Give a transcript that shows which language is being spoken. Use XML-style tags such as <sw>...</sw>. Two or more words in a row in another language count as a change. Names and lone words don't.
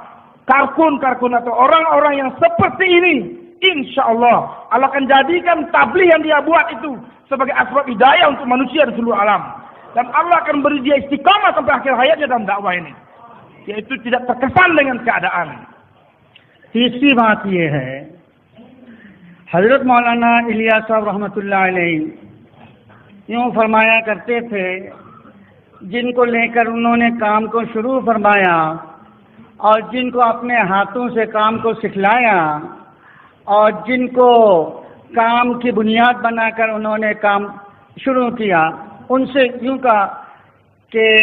<id>Karkun atau orang-orang yang seperti ini,</id> <ar>إن شاء الله</ar> <id>akan jadikan tabligh yang dia buat itu sebagai asbab hidayah untuk manusia di seluruh alam. Dan Allah akan beri dia istiqamah sampai akhir hayatnya dalam dakwah ini. Yaitu tidak terkesan dengan keadaan.</id> <ur>تیسری بات یہ ہے، حضرت مولانا الیاس صاحب رحمۃ اللہ علیہ یوں فرمایا کرتے تھے، جن کو لے کر انہوں نے کام کو شروع فرمایا اور جن کو اپنے ہاتھوں سے کام کو سکھلایا اور جن کو کام کی بنیاد بنا کر انہوں نے کام شروع کیا، ان سے یوں کہا کہ</ur>